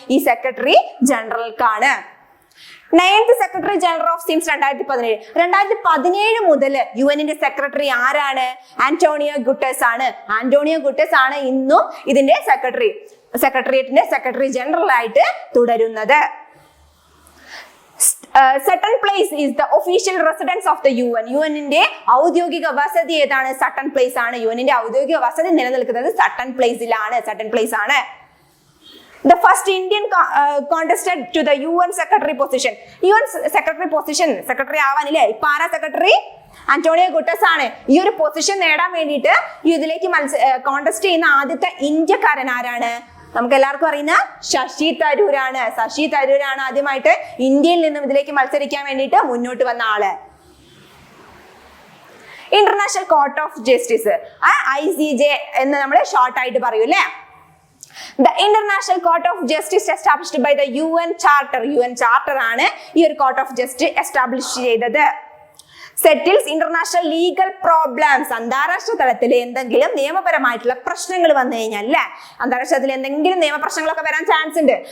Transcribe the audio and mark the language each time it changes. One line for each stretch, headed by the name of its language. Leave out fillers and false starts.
Malayalam: ഈ secretary ജനറൽക്കാണ്.
English: 9th secretary general of since 2017.
Malayalam: 2017 മുതൽ യുഎന്നിന്റെ secretary ആരാണ്? ആന്റോണിയോ ഗുട്ടേഴ്സ് ആണ്. ആന്റോണിയോ ഗുട്ടേഴ്സ് ആണ് ഇന്നും ഇതിന്റെ സെക്രട്ടേറിയറ്റിന്റെ സെക്രട്ടറി ജനറൽ ആയിട്ട് തുടരുന്നത്.
English: Sutton Place is the official residence of the UN.
Malayalam: യുഎന്നിന്റെ ഔദ്യോഗിക വസതി ഏതാണ്? സട്ടൺ പ്ലേസ് ആണ്. യുഎന്നിന്റെ ഔദ്യോഗിക വസതി നിലനിൽക്കുന്നത് സട്ടൺ പ്ലേസിലാണ്. സട്ടൺ പ്ലേസ് ആണ്.
English: The first Indian contested to the UN secretary position. UN secretary position, secretary
Malayalam: ആവാനില്ലേ? ഇപ്പൊ ആരാ സെക്രട്ടറി? ആന്റോണിയോ ഗുട്ടേഴ്സ് ആണ്. ഈ ഒരു പൊസിഷൻ നേടാൻ വേണ്ടിയിട്ട് ഇതിലേക്ക് കോൺടെസ്റ്റ് ചെയ്യുന്ന ആദ്യത്തെ ഇന്ത്യക്കാരൻ ആരാണ്? നമുക്ക് എല്ലാവർക്കും അറിയുന്ന ശശി തരൂരാണ്. ശശി തരൂരാണ് ആദ്യമായിട്ട് ഇന്ത്യയിൽ നിന്നും ഇതിലേക്ക് മത്സരിക്കാൻ വേണ്ടിയിട്ട് മുന്നോട്ട് വന്ന ആള്. International court of justice, ICJ എന്ന് നമ്മൾ ഷോർട്ട് ആയിട്ട് പറയൂ അല്ലേ?
English: The International Court of Justice established by the UN Charter.
Malayalam: UN Charter ആണ് ഈ ഒരു കോർട്ട് ഓഫ് ജസ്റ്റിസ് എസ്റ്റാബ്ലിഷ് ചെയ്തത്.
English: Settles international legal problems.
Malayalam: അന്താരാഷ്ട്ര തലത്തിൽ എന്തെങ്കിലും നിയമപരമായിട്ടുള്ള പ്രശ്നങ്ങൾ വന്നു കഴിഞ്ഞാൽ അല്ലെ, അന്താരാഷ്ട്ര തലത്തിൽ എന്തെങ്കിലും നിയമപ്രശ്നങ്ങളൊക്കെ വരാൻ ചാൻസ് ഉണ്ട്.